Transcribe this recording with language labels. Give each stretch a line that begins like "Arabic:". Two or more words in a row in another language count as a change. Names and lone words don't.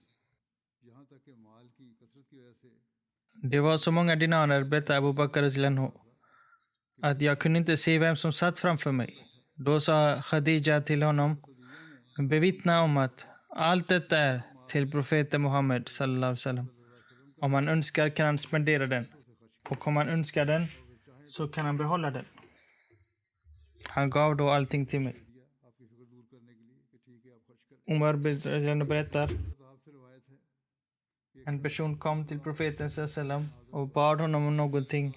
Swedish: Det var så många dinarer, berättar Abu Bakr att jag kunde inte se vem som satt framför mig. Då sa Khadija till honom, bevittna om att allt detta är till profeten Muhammed
Arabic: sallallahu alaihi wasallam.
Swedish: Om han önskar kan han spendera den. Och om han önskar den så kan han behålla den. Han gav då allting till mig. Umar berättar, en person kom till profeten sallam och bad honom om någonting.